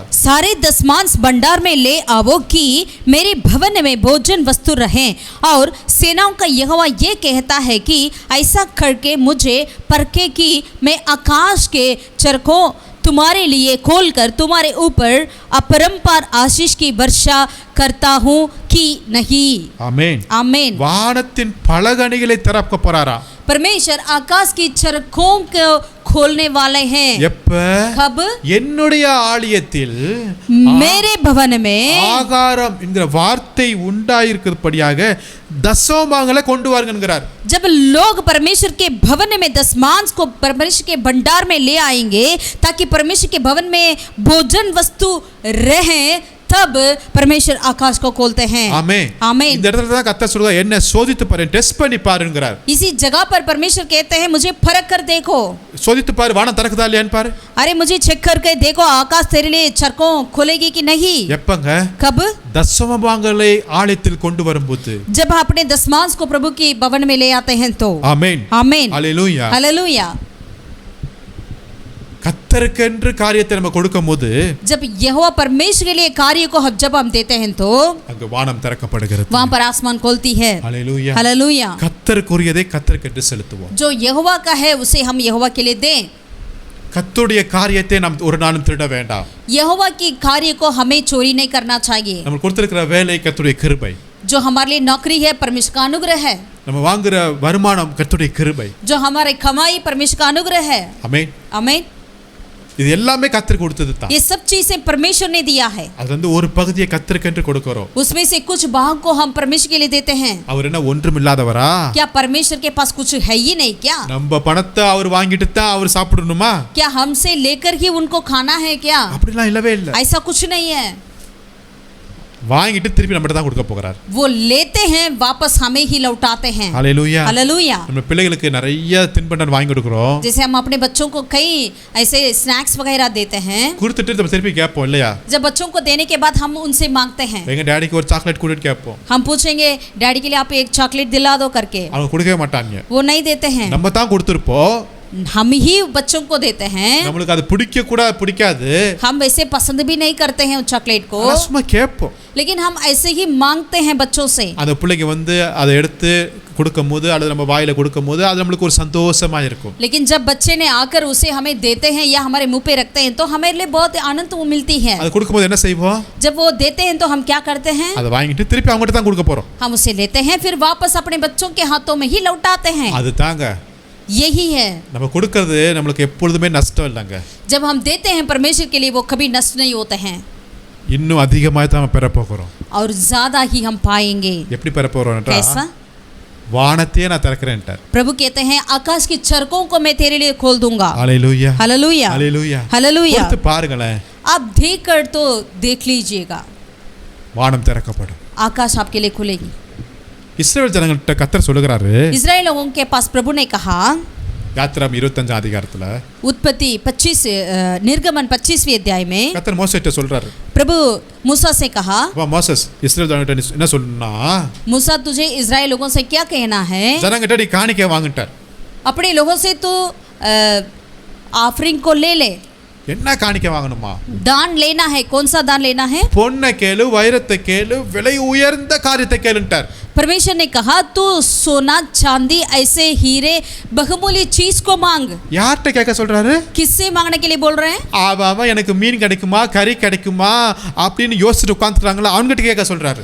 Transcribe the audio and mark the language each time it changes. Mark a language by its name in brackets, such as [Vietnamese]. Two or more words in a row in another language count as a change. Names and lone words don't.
[Hindi] सारे दशमांश भंडार में ले आओ कि मेरे भवन में भोजन वस्तु रहे। और सेनाओं का यहोवा ये कहता है कि ऐसा करके मुझे परखे कि मैं आकाश के चरखों तुम्हारे लिए खोलकर तुम्हारे ऊपर अपरंपार आशीष की वर्षा करता हूँ कि नहीं। [Tamil] ஆமென். [Hindi] आमीन। [Tamil] வானத்தின் பலகணிகளை திறக்க போறாரா? [Hindi] परमेश्वर आकाश की चरखों को खोलने वाले हैं। [Tamil] எப்ப? [Hindi] कब? [Tamil] என்னுடைய ஆலயத்தில் [Hindi] मेरे भवन में [Tamil] ஆகாரம் என்கிற வார்த்தை உண்டாயிருக்கிறபடியாக தசமபாகங்களை கொண்டு வாருங்கிறார். [Hindi] जब लोग परमेश्वर के भवन में दशमांश को परमेश्वर के भंडार में ले आएंगे ताकि परमेश्वर के भवन में भोजन वस्तु रहे, तब परमेश्वर आकाश को खोलते हैं। [Tamil] ஆமென். [Hindi] आमीन। [Tamil] இந்த இடத்துல தான் கர்த்தர் சொல்றார், என்ன சோதித்து பாரு, டெஸ்ட் பண்ணி பாருங்கிறார். [Hindi] इसी जगह पर परमेश्वर कहते हैं मुझे परख कर देखो। [Tamil] சோதித்து பாரு, வானம் திறக்குதா இல்லையான்னு பாரு. [Hindi] अरे मुझे चेक करके देखो आकाश तेरे लिए चरखों खोलेगी कि नहीं। [Tamil] எப்பங்க? [Hindi] कब? [Tamil] தசமபாகங்களை ஆலயத்தில் கொண்டு வரும்போது. [Hindi] जब अपने दशमांश को प्रभु के भवन में ले आते हैं तो। [Tamil] ஆமென். [Hindi] आमीन। [Tamil] ஹalleluya. [Hindi] हालेलुया। [Tamil] கர்த்தருக்கென்று காரியத்தை நம்ம கொடுக்கும்போது [Hindi] जब यहोवा परमेश्वर के लिए कार्य को जब हम देते हैं तो [Tamil] அங்க வானம் திறக்கப்படுகிறது. [Hindi] वहाँ पर आसमान खोलती है। [Tamil] ஹalleluya. [Hindi] हालेलुया। [Tamil] கர்த்தருக்குரியதை கர்த்தருக்கென்று செலுத்துவோம். [Hindi] जो यहोवा का है उसे हम यहोवा के लिए दें। [Tamil] கர்த்தருடைய காரியத்தை நாம் ஒரு நாளும் திருட வேண்டாம். [Hindi] यहोवा की कार्य को हमें चोरी नहीं करना चाहिए। [Tamil] நம்ம கொடுத்திருக்கிற வேலை கர்த்தருடைய கிருபை. [Hindi] जो हमारे लिए नौकरी है परमेश्वर का अनुग्रह है। [Tamil] நம்ம வாங்குற வருமானம் கர்த்தருடைய கிருபை. [Hindi] जो हमारे कमाई परमेश्वर का अनुग्रह है। [Tamil] ஆமென். [Hindi] आमीन। [Tamil] இது எல்லாமே கர்த்தர் கொடுத்தது தான். [Hindi] ये सब चीजें परमेश्वर ने दिया है। [Tamil] அது வந்து ஒரு பகுதியை கர்த்தருக்கென்று கொடுக்கிறோம். [Hindi] उसमें से कुछ भाग को हम परमेश्वर के लिए देते हैं। [Tamil] அவர் என்ன ஒன்றுமில்லாதவரா? [Hindi] क्या परमेश्वर के पास कुछ है ही नहीं क्या? [Tamil] நம்ம பணத்தை அவர் வாங்கிட்டு தான் அவர் சாப்பிடணுமா? [Hindi] क्या हमसे लेकर ही उनको खाना है क्या? [Tamil] அப்படிலாம் இல்லவே இல்ல. [Hindi] ऐसा कुछ नहीं है। [Tamil] வாங்கிட்டு திருப்பி நம்மகிட்ட தான் கொடுக்க போகிறார். [Hindi] वो लेते हैं वापस हमें ही लौटाते हैं। [Tamil] ஹalleluya. [Hindi] हालेलुया। [Tamil] நம்ம பிள்ளைகளுக்கு நிறைய தின்பண்டம் வாங்கி கொடுக்கிறோம். [Hindi] जैसे हम अपने बच्चों को कई ऐसे स्नैक्स वगैरह देते हैं, [Tamil] கொடுத்துட்டு நம்ம திருப்பி கேட்போம் இல்லையா? [Hindi] जब बच्चों को देने के बाद हम उनसे मांगते हैं, [Tamil] எங்க டாடிக்கு ஒரு சாக்லேட் கொடுன்னு கேட்போம். [Hindi] हम पूछेंगे डैडी के लिए आप एक चॉकलेट दिला दो करके, [Tamil] அவங்க கொடுக்கவே மாட்டாங்க. [Hindi] वो नहीं देते हैं। [Tamil] நம்ம தான் கொடுத்திருப்போம். [Hindi] हम ही बच्चों को देते हैं। [Tamil] நம்மளுக்கு அது பிடிக்காது. [Hindi] हम वैसे पसंद भी नहीं करते हैं उस चॉकलेट को, [Tamil] சும்மா கேட்போம். [Hindi] लेकिन हम ऐसे ही मांगते हैं बच्चों से। [Tamil] அந்த பிள்ளைங்க வந்து அதை எடுத்து கொடுக்கும்போது அல்லது நம்ம வாயில கொடுக்கும்போது அது நம்மளுக்கு ஒரு சந்தோஷமா இருக்கும். [Hindi] लेकिन जब बच्चे ने आकर उसे हमें देते हैं या हमारे मुंह पे रखते हैं तो हमारे लिए बहुत आनंद मिलती है। [Tamil] அது கொடுக்கும்போது என்ன செய்வோம்? [Hindi] जब वो देते हैं तो हम क्या करते हैं? [Tamil] அதை வாங்கிட்டு திருப்பி அவங்ககிட்ட தான் கொடுக்க போறோம். [Hindi] हम उसे लेते हैं फिर वापस अपने बच्चों के हाथों में ही लौटाते हैं। [Tamil] அது தாங்க [Hindi] यही है। [Tamil] நம்ம கொடுக்கிறது நம்மளுக்கு எப்பொழுதுமே நஷ்டம் இல்லைங்க. [Hindi] जब हम देते हैं परमेश्वर के लिए वो कभी नष्ट नहीं होते हैं, [Tamil] இன்னும் அதிகமாக தான் நம்ம பெற போகிறோம். [Hindi] और ज्यादा ही हम पाएंगे। [Tamil] எப்படி பெற போறோம் என்றால் [Hindi] कैसा? [Tamil] வானத்தையே நான் திறக்கிறேன்ட்டார். [Hindi] प्रभु कहते हैं आकाश की चरखों को मैं तेरे लिए खोल दूंगा। [Tamil] ஹalleluya. [Hindi] हालेलुया। [Tamil] ஹalleluya. [Hindi] हालेलुया। [Tamil] கொடுத்து பாருங்களேன். [Hindi] आप देख कर तो देख लीजिएगा, [Tamil] வானம் திறக்கப்படும். [Hindi] आकाश आपके लिए खुलेगी। [Tamil] இஸ்ரவேல் ஜனங்கள்ட்ட கர்த்தர் சொல்லுகிறாரு, [Hindi] इजराइल लोगों के पास प्रभु ने कहा, [Tamil] யாத்திராம் 25 அதிகாரத்துல [Hindi] उत्पत्ति 25 निर्गमन 25वें अध्याय में [Tamil] கர்த்தர் மோசேட்ட சொல்றாரு, [Hindi] प्रभु मूसा से कहा, [Tamil] வா மோசஸ் இஸ்ரவேல் ஜனங்கள்ட்ட என்ன சொல்லணும்னா, [Hindi] मूसा तुझे इजराइल लोगों से क्या कहना है? [Tamil] ஜனங்கிட்ட நீ காணிக்கை வாங்கிட்டார். [Hindi] अपने लोगों से तो ऑफरिंग को ले ले, [Tamil] என்ன காணிக்க வாங்கணுமா? [Hindi] दान लेना है। कौन सा दान लेना है? [Tamil] பொன்னை கேளு, வைரத்தை கேளு, விலை உயர்ந்த காரியத்தை கேளுன்ட்டார். [Hindi] परमेश्वर ने कहा तू सोना चांदी ऐसे हीरे बहुमूल्य चीज को मांग। [Tamil] யார்கிட்ட கேட்க சொல்றாரு? [Hindi] किससे मांगने के लिए बोल रहे हैं? [Tamil] அவன் எனக்கு மீன் கிடைக்குமா, கறி கிடைக்குமா அப்படின்னு யோசிச்சுட்டு உட்காந்துறாங்களா, அவன்கிட்ட கேட்க சொல்றாரு.